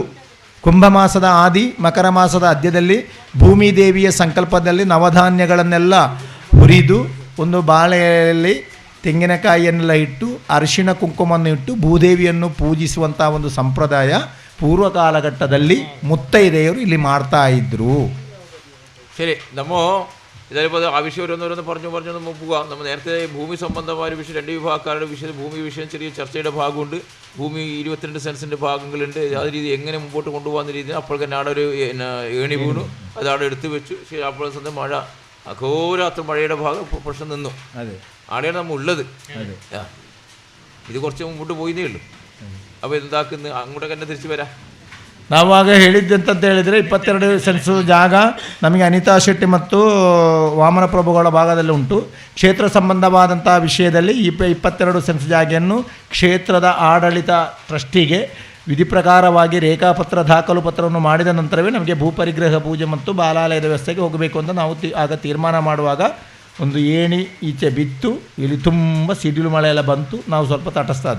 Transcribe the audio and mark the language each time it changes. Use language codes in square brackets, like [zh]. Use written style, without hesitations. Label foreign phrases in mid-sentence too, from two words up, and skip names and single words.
[kn] ಕುಂಭಮಾಸದ ಆದಿ, ಮಕರ ಮಾಸದ ಅಂತ್ಯದಲ್ಲಿ ಭೂಮಿ ದೇವಿಯ ಸಂಕಲ್ಪದಲ್ಲಿ ನವಧಾನ್ಯಗಳನ್ನೆಲ್ಲ ಹುರಿದು ಒಂದು ಬಾಳೆಯಲ್ಲಿ ತೆಂಗಿನಕಾಯಿಯನ್ನೆಲ್ಲ ಇಟ್ಟು ಅರಿಶಿಣ ಕುಂಕುಮವನ್ನು ಇಟ್ಟು ಭೂದೇವಿಯನ್ನು ಪೂಜಿಸುವಂಥ ಒಂದು ಸಂಪ್ರದಾಯ ಪೂರ್ವ ಕಾಲಘಟ್ಟದಲ್ಲಿ ಮುತ್ತೈದೆಯರು ಇಲ್ಲಿ ಮಾಡ್ತಾ ಇದ್ರು. [ml] ശരി, നമ്മോ ഇതേപോലെ ആവശ്യം ഓരോന്നോരോന്ന് പറഞ്ഞു നമ്മൾ പോകാം. നമ്മൾ നേരത്തെ ഭൂമി സംബന്ധമായ ഒരു വിഷയം, 2 വിഭാഗക്കാരുടെ വിഷയം, ഭൂമി വിഷയം ചെറിയ ചർച്ചയുടെ ഭാഗമുണ്ട്. ഭൂമി 22 സെൻസിൻ്റെ ഭാഗങ്ങളുണ്ട്. ആ രീതി എങ്ങനെ മുമ്പോട്ട് കൊണ്ടുപോകാന്ന രീതിയിൽ അപ്പോൾ തന്നെ അവിടെ ഒരു ഏണി വീണു, അത് അവിടെ എടുത്തു വെച്ചു. ശരി, അപ്പോൾ സ്വന്തം മഴ, അഘോരാത്ര മഴയുടെ ഭാഗം പ്രശ്നം നിന്നു. അതെ, അവിടെയാണ് നമ്മൾ ഉള്ളത്. ഇത് കുറച്ച് മുമ്പോട്ട് പോയിന്നേ ഉള്ളൂ. അപ്പോൾ എന്താക്കുന്നു, അങ്ങോട്ടൊക്കെ തന്നെ തിരിച്ചു വരാം. [kn] ನಾವಾಗ ಹೇಳಿದ್ದಂತ ಹೇಳಿದರೆ 22 ಸೆನ್ಸು ಜಾಗ ನಮಗೆ ಅನಿತಾ ಶೆಟ್ಟಿ ಮತ್ತು ವಾಮನ ಪ್ರಭುಗಳ ಭಾಗದಲ್ಲಿ ಉಂಟು. ಕ್ಷೇತ್ರ ಸಂಬಂಧವಾದಂಥ ವಿಷಯದಲ್ಲಿ 22 ಸೆನ್ಸ್ ಜಾಗೆಯನ್ನು ಕ್ಷೇತ್ರದ ಆಡಳಿತ ಟ್ರಸ್ಟಿಗೆ ವಿಧಿ ಪ್ರಕಾರವಾಗಿ ರೇಖಾಪತ್ರ ದಾಖಲು ಪತ್ರವನ್ನು ಮಾಡಿದ ನಂತರವೇ ನಮಗೆ ಭೂಪರಿಗ್ರಹ ಪೂಜೆ ಮತ್ತು ಬಾಲಾಲಯದ ವ್ಯವಸ್ಥೆಗೆ ಹೋಗಬೇಕು ಅಂತ ನಾವು ಆಗ ತೀರ್ಮಾನ ಮಾಡುವಾಗ ಒಂದು ಏಣಿ ಈಚೆ ಬಿತ್ತು, ಇಲ್ಲಿ ತುಂಬ ಸಿಡಿಲು ಮಳೆ ಎಲ್ಲ ಬಂತು, ನಾವು ಸ್ವಲ್ಪ ತಟಸ್ಥಾದ್ದು.